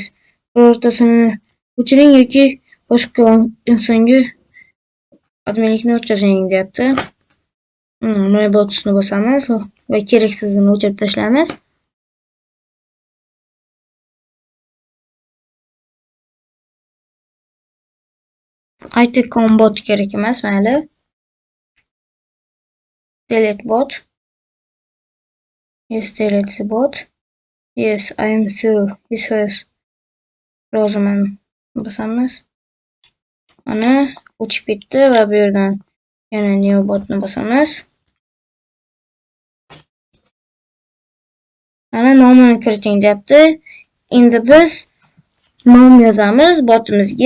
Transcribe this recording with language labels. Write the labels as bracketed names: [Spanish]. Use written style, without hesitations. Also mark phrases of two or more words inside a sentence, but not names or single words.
[Uzbek] Birortasini o'chiring yoki boshqa insonga adminlikni o'tkazing deyapti. My botsni bosamiz va keraksizini o'chirib tashlaymiz. IT-com bot kerak emas, mayli. [English] Delete bot. Yes, delete the bot. Yes, I am sure. This was [Uzbek] roziman bosamiz. Mana o'chib ketdi va bu yerdan yana new botni bosamiz. Mana nomini kiriting deyapti. Endi biz nom yozamiz botimizga.